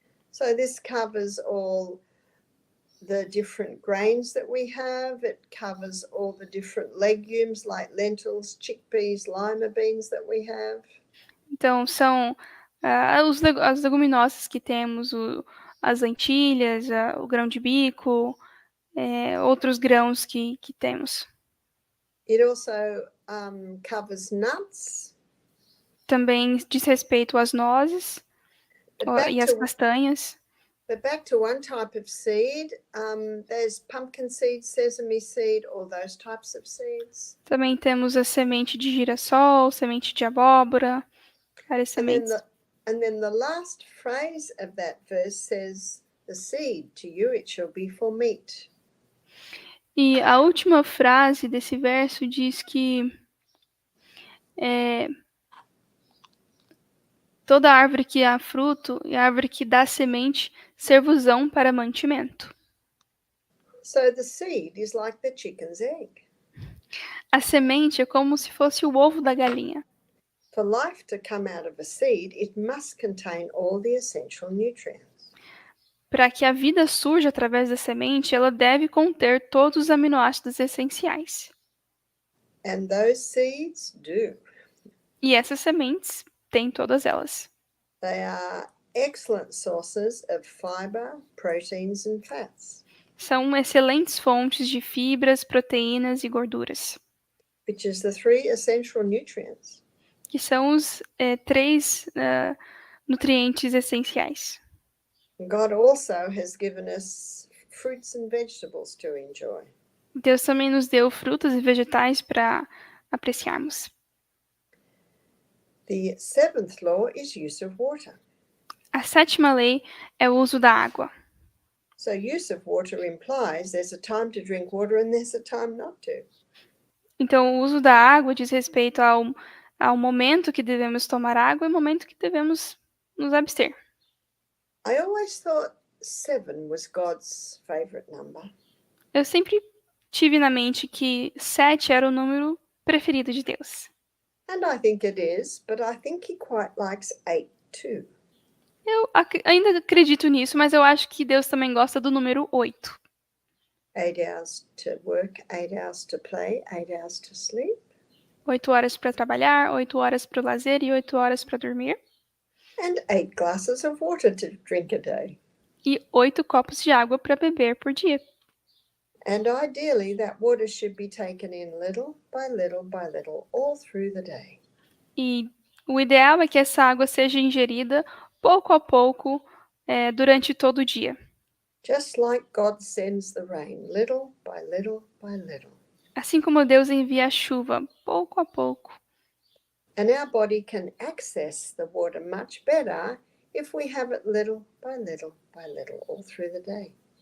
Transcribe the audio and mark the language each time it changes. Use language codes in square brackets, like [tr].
[en] So this covers all the different grains that we have. It covers all the different legumes like lentils, chickpeas, lima beans that we have. [pt] Então, são as leguminosas que temos, as lentilhas, o grão de bico, outros grãos que temos. [en] It also covers nuts. [pt] Também diz respeito às nozes e às castanhas. [en] But back to one type of seed, there's pumpkin seed, sesame seed, all those types of seeds. [pt] Também temos a semente de girassol, semente de abóbora, várias sementes. [en] And then the last phrase of that verse says, "The seed to you it shall be for meat." [pt] E a última frase desse verso diz que toda árvore que dá fruto e árvore que dá semente servos-ão para mantimento. [en] So the seed is like the chicken's egg. [pt] A semente é como se fosse o ovo da galinha. [en] For life to come out of a seed, it must contain all the essential nutrients. [pt] Para que a vida surja através da semente, ela deve conter todos os aminoácidos essenciais. [en] And those seeds do. [pt] E essas sementes têm todas elas. [en] They are excellent sources of fiber, proteins and fats. [pt] São excelentes fontes de fibras, proteínas e gorduras. [en] Which is the three essential nutrients. [pt] Que são os 3 nutrientes essenciais. [en] God also has given us fruits and vegetables to enjoy. [pt] Deus também nos deu frutas e vegetais para apreciarmos. [en] The seventh law is use of water. [pt] A 7ª lei é o uso da água. [en] So use of water implies there's a time to drink water and there's a time not to. [pt] Então, o uso da água diz respeito ao momento que devemos tomar água e o momento que devemos nos abster. [en] I always thought 7 was God's favorite number. [pt] Eu sempre tive na mente que 7 era o número preferido de Deus. [en] And I think it is, but I think he quite likes 8 too. [pt] Eu ainda acredito nisso, mas eu acho que Deus também gosta do número 8. [en] 8 hours to work, 8 hours to play, 8 hours to sleep. [pt] 8 horas para trabalhar, 8 horas para o lazer e 8 horas para dormir. [en] And 8 glasses of water to drink a day. [pt] E 8 copos de água para beber por dia. [en] And ideally, that water should be taken in little by little by little all through the day. [pt] E o ideal é que essa água seja ingerida pouco a pouco durante todo o dia. [en] Just like God sends the rain, little by little by little. [pt] Assim como Deus envia a chuva, pouco a pouco. [en] And our body can access the water much better if we have it little by little by little all through the day.